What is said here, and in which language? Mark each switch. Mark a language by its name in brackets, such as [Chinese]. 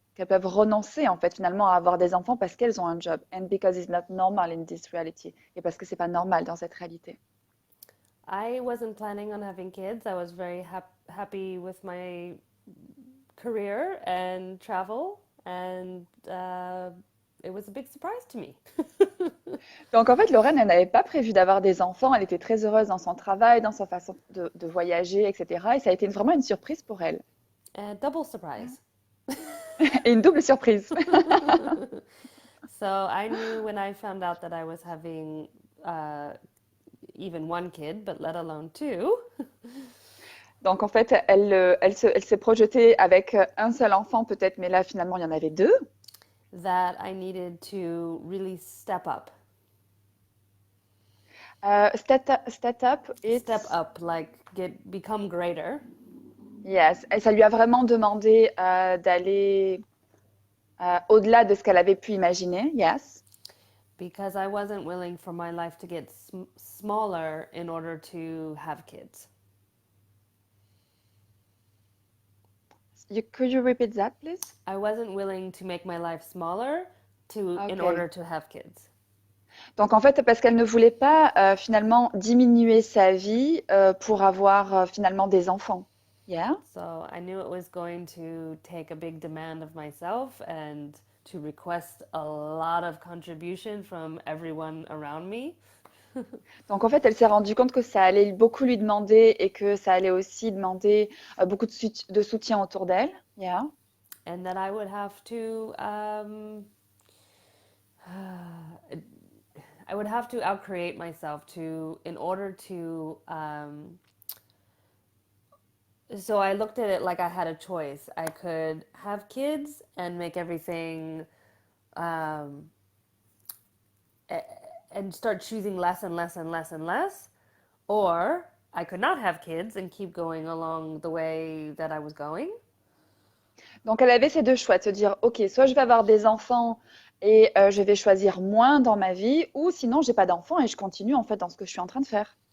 [French] Qu'elles peuvent renoncer en fait finalement à avoir des enfants parce qu'elles ont un job [English] and because it's not normal in this reality [French] et parce que c'est pas normal dans cette réalité. [English] I wasn't planning on having kids. I was very happy with my career and travel, and it was a big surprise to me. [French] Donc en fait, Lorraine, elle n'avait pas prévu d'avoir des enfants. Elle était très heureuse dans son travail, dans sa façon de voyager, etc. Et ça a été vraiment une surprise pour elle. [English] A double surprise. [French] Et une double surprise. [English] So I knew when I found out that I was having even one kid, but let alone two. [French] Donc en fait, elle s'est projetée avec un seul enfant peut-être, mais là finalement il y en avait deux. [English] That I needed to really step up. Step up, Step up, like become greater. [French] Yes, et ça lui a vraiment demandé d'aller au-delà de ce qu'elle avait pu imaginer. [English] Yes. Because I wasn't willing for my life to get smaller in order to have kids. Could you repeat that, please? I wasn't willing to make my life smaller in Okay. order to have kids. [French] Donc en fait, parce qu'elle ne voulait pas finalement diminuer sa vie pour avoir finalement des enfants. [English] Yeah. So I knew it was going to take a big demand of myself and to request a lot of contribution from everyone around me. [French] Donc en fait, elle s'est rendue compte que ça allait beaucoup lui demander et que ça allait aussi demander beaucoup de soutien autour d'elle. [English] Yeah. And that I would have to outcreate myself in order to so I looked at it like I had a choice. I could have kids and make everything and start choosing less and less and less and less, or I could not have kids and keep going along the way that I was going. [French] Donc elle avait ces deux choix, de se dire, ok, soit je vais avoir des enfants et je vais choisir moins dans ma vie, ou sinon j'ai pas d'enfants et je continue en fait dans ce que je suis en train de faire.